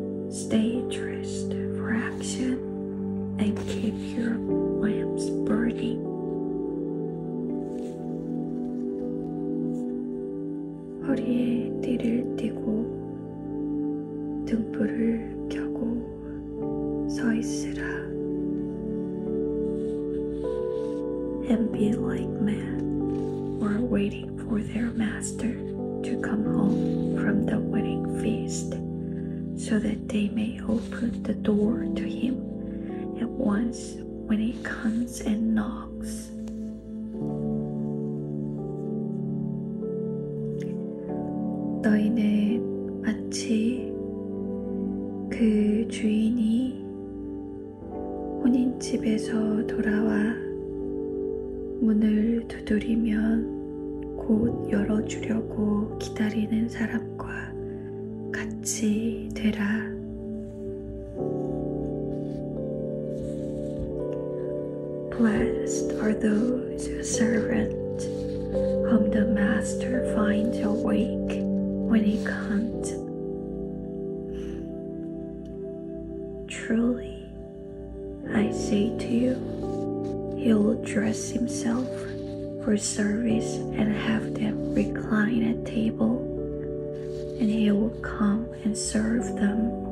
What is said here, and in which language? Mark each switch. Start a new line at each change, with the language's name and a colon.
English: Stay dressed for action and keep your lamps burning.
Korean: 허리에 띠를 띠고 등불을 켜고 서 있으라.
English: And be like men who are waiting for their master to come home from the wedding feast, so that they may open the door to him at once when he comes and knocks.
Korean: 너희는 마치 그 주인이 혼인집에서 돌아와 문을 두드리면 곧 열어주려고 기다리는 사람과 같이 되라.
English: Blessed are those servants whom the master finds awake when he comes. Truly, I say to you, he will dress himself for service and have them recline at table, and he will come and serve them.